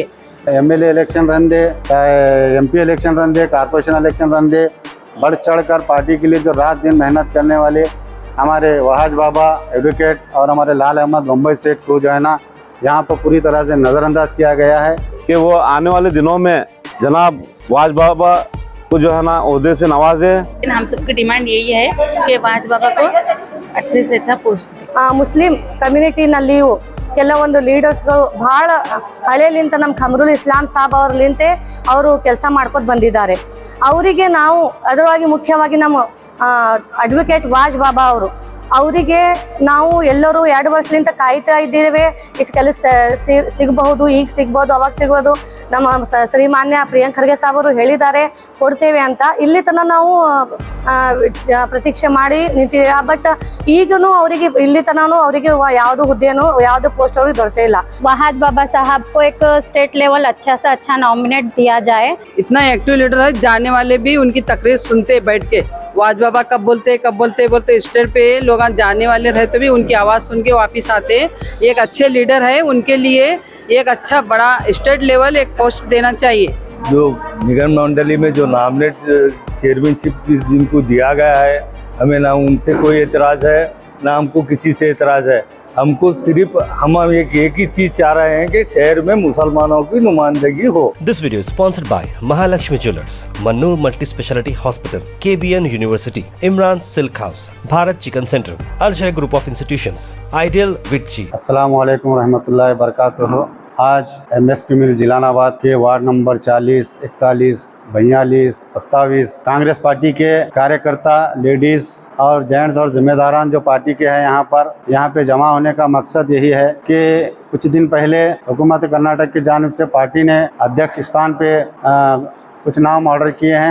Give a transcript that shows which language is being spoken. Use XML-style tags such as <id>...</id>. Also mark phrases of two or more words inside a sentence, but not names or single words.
<en>MLA election</en> <hi>रन दे, चाहे</hi> <en>MP election</en> <hi>रन दे,</hi> <en>corporation election</en> <hi>रन दे, बढ़ चढ़ कर पार्टी के लिए जो रात दिन मेहनत करने वाले हमारे वहाज बाबा एडवोकेट और हमारे लाल अहमद बम्बई सेठ को जो है ना यहाँ पर पूरी तरह से नज़रअंदाज किया गया है कि वो आने वाले दिनों में जनाब वहाज बाबा को जो है ना ओहदे से नवाजे। हम सबकी डिमांड यही है कि वहाज बाबा को अच्छे से अच्छा पोस्ट</hi> <kn>ಮುಸ್ಲಿಂ ಕಮ್ಯುನಿಟಿನಲ್ಲಿಯೂ ಕೆಲವೊಂದು ಲೀಡರ್ಸ್ಗಳು ಬಹಳ ಹಳೆಯಲಿಂತ ನಮ್ಮ ಖಮರುಲ್ ಇಸ್ಲಾಂ ಸಾಬ್ ಅವ್ರಲಿಂತೆ ಅವರು ಕೆಲಸ ಮಾಡ್ಕೊತ ಬಂದಿದ್ದಾರೆ। ಅವರಿಗೆ ನಾವು ಅದರವಾಗಿ ಮುಖ್ಯವಾಗಿ ನಮ್ಮ ಅಡ್ವೊಕೇಟ್ ವಾಜ್ ಬಾಬಾ ಅವರು ಅವರಿಗೆ ನಾವು ಎಲ್ಲರೂ 2 ವರ್ಷದಿಂದ ಕಾಯ್ತಾ ಇದ್ದೇವೆ। ಇಷ್ಟು ಕೆಲಸ ಸಿಗಬಹುದು, ಈಗ ಸಿಗ್ಬೋದು, ಅವಾಗ ಸಿಗ್ಬೋದು। ನಮ್ಮ ಶ್ರೀಮಾನ್ಯ ಪ್ರಿಯಾಂಕ್ ಖರ್ಗೆ ಸಾಬ್ ಅವರು ಹೇಳಿದ್ದಾರೆ ಕೊಡ್ತೇವೆ ಅಂತ। ಇಲ್ಲಿ ತನಕ ನಾವು ಪ್ರತೀಕ್ಷೆ ಮಾಡಿ ನಿಂತಿದ್ದೇವೆ। ಬಟ್ ಈಗನೂ ಅವರಿಗೆ ಇಲ್ಲಿ ತನಕ ಅವರಿಗೆ ಯಾವುದು ಹುದ್ದೆನೂ ಯಾವುದು ಪೋಸ್ಟ್ ಅವ್ರಿಗೆ ದೊರೆತೇ ಇಲ್ಲ।</kn> <hi>वहाज बाबा साहब को एक</hi> <en>state level</en> <hi>अच्छा से अच्छा नॉमिनेट दिया जाए। इतना एक्टिव लीडर है, जाने वाले भी उनकी तकरीर सुनते बैठ के वहाज बाबा कब बोलते स्टेट पे लोग जाने वाले रहते भी उनकी आवाज़ सुन के वापिस आते। एक अच्छे लीडर है, उनके लिए एक अच्छा बड़ा</hi> <en>state level</en> <hi>एक पोस्ट देना चाहिए। जो निगम मंडली में जो</hi> <en>nominate chairmanship</en> <hi>जिनको दिया गया है, हमें ना उनसे कोई एतराज़ है ना हमको किसी से एतराज़ है। हमको सिर्फ हम एक ही चीज़ चाह रहे हैं कि शहर में मुसलमानों की नुमाइंदगी हो।</hi> <en>This video is sponsored by Mahalakshmi Jewelers, Mannur Multi Speciality Hospital, KBN University, Imran Silk House, Bharat Chicken Center, Arjay Group of Institutions, Ideal Vitchi।</en> <ar>السلام عليكم ورحمة الله وبركاته.</ar> <hi>आज एमएसपी मिल जिलानाबाद के वार्ड नंबर 40, 41, 42, 27 कांग्रेस पार्टी के कार्यकर्ता, लेडीज और जेंट्स और जिम्मेदारान जो पार्टी के हैं यहाँ पे जमा होने का मकसद यही है कि कुछ दिन पहले हुकूमत कर्नाटक की जानिब से पार्टी ने अध्यक्ष स्थान पे कुछ नाम ऑर्डर किए हैं।</hi>